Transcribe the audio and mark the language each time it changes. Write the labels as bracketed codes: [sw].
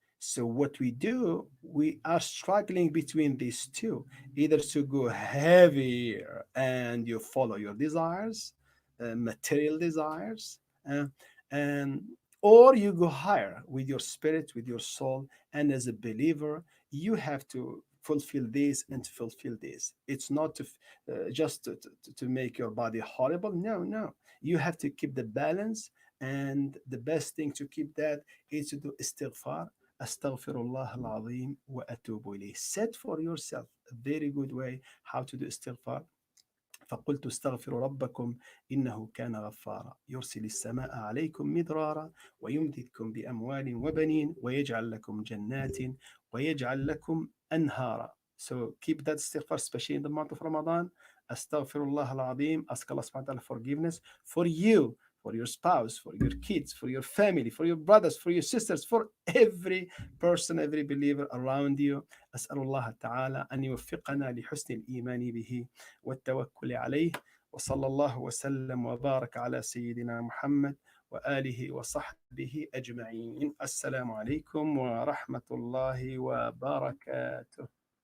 [en] So what we do, we are struggling between these two, either to go heavier and you follow your desires, material desires, uh, and or you go higher with your spirit, with your soul. And as a believer, you have to fulfill this and fulfill this. It's not to just to make your body horrible. No, no. You have to keep the balance, and the best thing to keep that is to do istighfar, [ar] أستغفر الله العظيم وأتوب إليه. [en] Set for yourself a very good way how to do istighfar. [ar] فقلت استغفروا ربكم إنه كان غفارا يرسل السماء عليكم مدرارا ويمددكم بأموال وبنين ويجعل لكم جنات ويجعل لكم أنهارا. [en] So keep that istighfar, especially in the month of Ramadan. [ar] Astaghfirullah al-Azim. [en] Ask Allah subhanahu wa ta'ala forgiveness for you, for your spouse, for your kids, for your family, for your brothers, for your sisters, for every person, every believer around you. [ar] أسأل الله تعالى أن يوفقنا لحسن الإيمان به والتوكل عليه. وصلى الله وسلم وبارك على سيدنا محمد وآله وصحبه أجمعين. السلام عليكم ورحمة الله وبركاته.